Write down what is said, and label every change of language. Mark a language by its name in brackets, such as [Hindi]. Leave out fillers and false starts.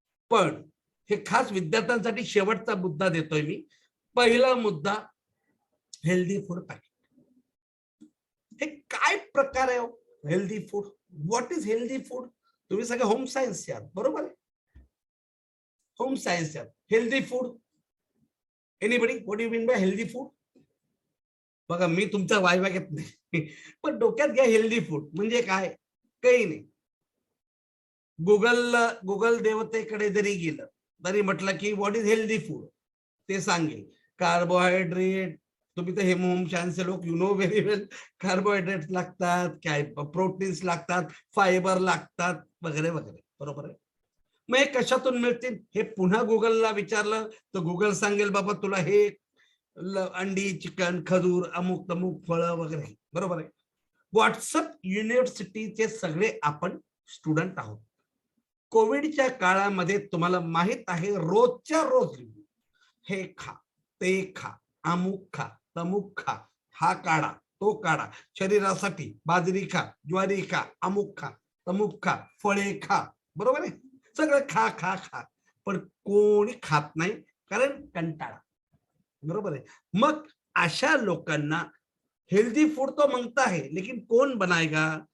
[Marathi] पण हे खास विद्यार्थ्यांसाठी शेवटचा मुद्दा देतोय मी. पहिला मुद्दा, हेल्दी फूड पॅकेट. हे काय प्रकार आहे healthy food? [English] What is healthy food? [Marathi] तुम्ही सगळे होम सायन्स आहात, बरोबर आहे? होम सायन्स आहात. [English] Healthy food, anybody, what you mean by healthy food? [Marathi] बघा, मी तुमचा वायवा घेत नाही, पण डोक्यात घ्या हेल्दी फूड म्हणजे काय. काही नाही. गुगल देवतेकडे जरी गेलं तरी म्हटलं की [English] what is healthy food, [Marathi] ते सांगेल. कार्बोहायड्रेट, तुम्ही तर हे होम सायन्सचे लोक, [English] You know very well. [Marathi] Carbohydrate लागतात, काय प्रोटीन्स लागतात, फायबर लागतात, वगैरे वगैरे, बरोबर आहे. मग हे कशातून मिळतील हे पुन्हा गुगलला विचारलं तर गुगल सांगेल बाबा तुला हे अंडी, चिकन, खजूर, अमुक तमुक फळं वगैरे, बरोबर आहे. व्हॉट्सअप युनिव्हर्सिटीचे सगळे आपण स्टुडंट आहोत. कोविडच्या काळामध्ये तुम्हाला माहित आहे, रोजच्या रोज हे खा, ते खा, अमुक खा, तमुक खा, हा काढा, तो काढा, शरीरासाठी बाजरी खा, ज्वारी खा, अमुक खा, तमुक खा, फळे खा, बरोबर आहे. सगळं खा खा खा, पण कोणी खात नाही, कारण कंटाळा, बरोबर आहे. मग अशा लोकांना [Hindi] हेल्दी फूड तो मांगता है, लेकिन कौन बनाएगा?